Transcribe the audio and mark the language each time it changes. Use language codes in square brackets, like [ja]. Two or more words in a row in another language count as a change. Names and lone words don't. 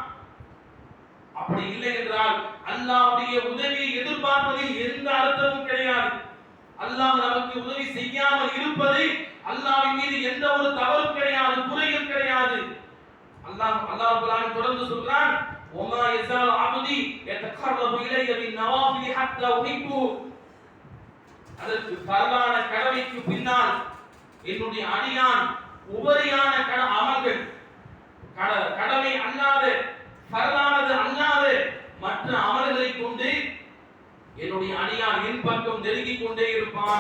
[ta] அப்படி இல்லை என்றால் அல்லாஹ்வுடைய உதவியை எதிர்பார்ப்பதில் எந்த அர்த்தமும் கிடையாது. அல்லாஹ் நமக்கு உதவி செய்யாமல் இருப்பது அல்லாஹ்வின் மீது எந்த ஒரு தவறும் கிடையாது, குறையும் கிடையாது. அல்லாஹ் தொடர்ந்து சொல்றான், [ar] وما يزال عبدي يتقرب الي بالنوافل حتى احبه. [ta] அதற்கு பரவான கடமைக்கு பின்னால் என்னுடைய அடியான் உபரியான அமல்கள், கடமை அல்லாத பரவானது அல்லாத மற்ற அமல்களை கொண்டு என்னுடைய அடியான் என் பக்கம் நெருங்கிக் கொண்டே இருப்பான்.